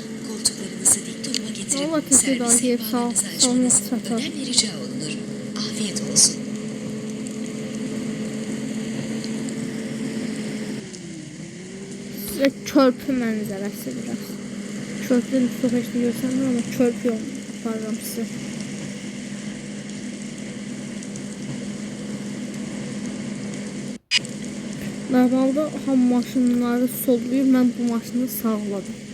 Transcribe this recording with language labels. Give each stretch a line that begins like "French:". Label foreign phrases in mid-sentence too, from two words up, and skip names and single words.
Turkish: Koltuklarınızı dik duruma getirip Allah teşekkür servis ederim. sehpanınızı Sağ olun. açmanız önemli rica olunur. Afiyet olsun.
Azerbaijani: Size körpü mənzərəsi biraz. Körpünün çox heç nə görsənmir, amma körpü yol aparıram size. Normalde ham maşınları solluyur, mən bu maşını sağladım.